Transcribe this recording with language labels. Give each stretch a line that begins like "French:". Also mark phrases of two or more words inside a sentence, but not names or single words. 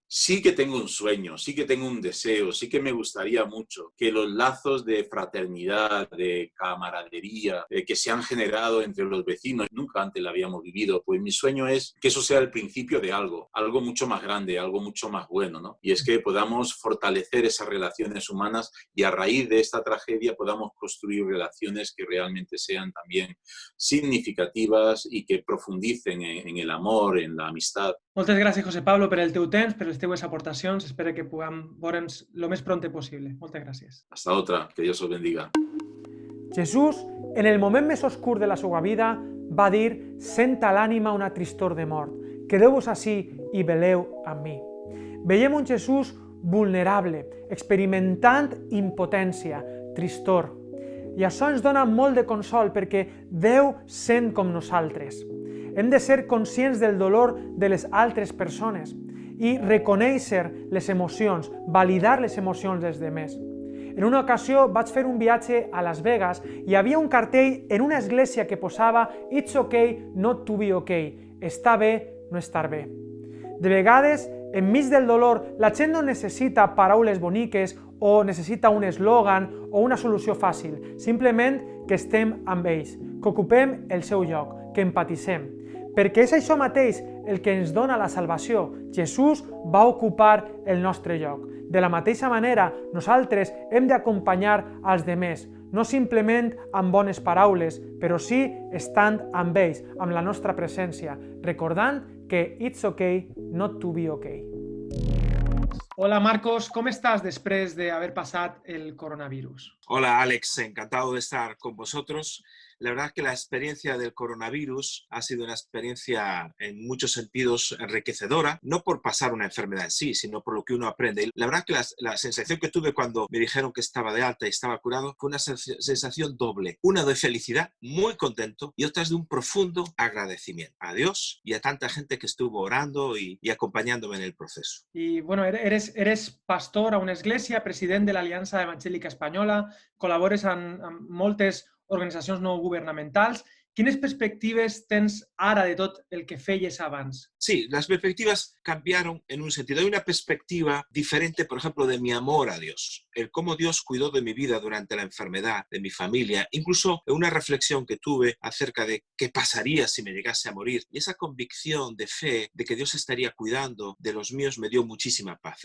Spanish: Sí que tengo un sueño, sí que tengo un deseo, sí que me gustaría mucho que los lazos de fraternidad, de camaradería, que se han generado entre los vecinos, nunca antes lo habíamos vivido, pues mi sueño es que eso sea el principio de algo mucho más grande, algo mucho más bueno, ¿no? Y es que podamos fortalecer esas relaciones humanas y a raíz de esta tragedia podamos construir relaciones que realmente sean también significativas y que profundicen en el amor, en la amistad.
Catalan: Moltes gràcies, José Pablo, per el teu temps, per les teues aportacions. Espero que puguem veure'ns el més prompte possible. Moltes gràcies.
Spanish: Hasta otra, que Dios os bendiga.
Catalan: Jesús, en el moment més oscur de la seva vida, va dir: «Senta l'ànima una tristor de mort. Quedeu-vos ací i veleu amb mi». Veiem un Jesús vulnerable, experimentant impotència, tristor. I això ens dona molt de consol perquè Déu sent com nosaltres. Hem de ser conscients del dolor de les altres persones i reconèixer les emocions, validar les emocions dels demés. En una ocasió vaig fer un viatge a Las Vegas i hi havia un cartell en una església que posava
English: «It's okay not to be okay»,
Catalan: «Està bé no estar bé». De vegades, enmig del dolor, la gent no necessita paraules boniques o necessita un eslògan o una solució fàcil, simplement que estem amb ells, que ocupem el seu lloc, que empatitzem. Perquè és això mateix el que ens dona la salvació. Jesús va ocupar el nostre lloc. De la mateixa manera, nosaltres hem d'acompanyar als demés, no simplement amb bones paraules, però sí estant amb ells, amb la nostra presència, recordant que
English: it's okay not to be okay.
Spanish: Hola Marcos, ¿cómo estás después de haber pasado el coronavirus? Hola Alex, encantado de estar con vosotros. La verdad que la experiencia del coronavirus ha sido una experiencia en muchos sentidos enriquecedora, no por pasar una enfermedad en sí, sino por lo que uno aprende. Y la verdad que la sensación que tuve cuando me dijeron que estaba de alta y estaba curado fue una sensación doble. Una de felicidad, muy contento, y otra es de un profundo agradecimiento a Dios y a tanta gente que estuvo orando y acompañándome en el proceso. Y bueno, eres pastor a una iglesia, presidente de la Alianza Evangélica Espanyola,
Catalan: col·labores amb moltes organitzacions no governamentals. Quines perspectives tens ara de tot el que feies abans?
Spanish: Sí, las perspectivas cambiaron en un sentido. Hay una perspectiva diferente, por ejemplo, de mi amor a Dios. El cómo Dios cuidó de mi vida durante la enfermedad, de mi familia. Incluso una reflexión que tuve acerca de qué pasaría si me llegase a morir. Y esa convicción de fe de que Dios estaría cuidando de los míos me dio muchísima paz.